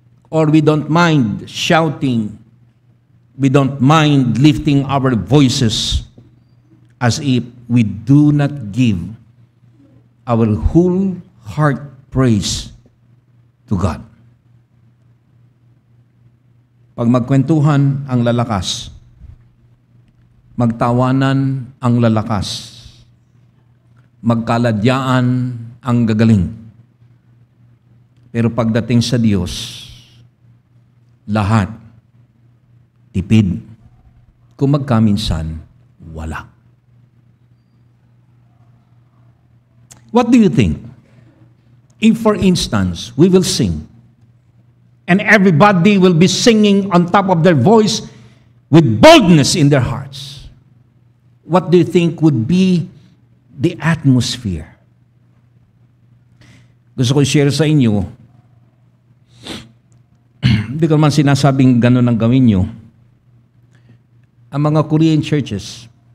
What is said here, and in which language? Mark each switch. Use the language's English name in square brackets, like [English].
[English] Or we don't mind shouting, we don't mind lifting our voices as if we do not give our whole heart praise to God. [Filipino] Pag magkwentuhan ang lalakas, magtawanan ang lalakas, magkaladyaan ang gagaling. Pero pagdating sa Diyos, lahat tipid. Kung magkaminsan, wala. [English] What do you think? If, for instance, we will sing, and everybody will be singing on top of their voice with boldness in their hearts, what do you think would be the atmosphere? [Filipino] Gusto ko i-share sa inyo, hindi ko naman sinasabing gano'n ang gawin nyo. Ang mga Korean churches,